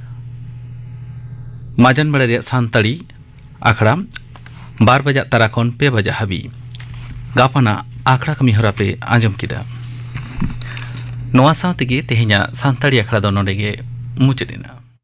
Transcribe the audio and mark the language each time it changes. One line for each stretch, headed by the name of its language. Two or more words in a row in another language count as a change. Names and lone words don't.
Santali: माजान बेड़ा रे सानताड़ी आखड़ा 12 बजा तारा खन 2 बजा हाबी गापाना आखड़ा कमी हरा पे आजम किदा नोआ सावते गे तेहेña सानताड़ी आखड़ा दो नोडे गे मुचेदेना।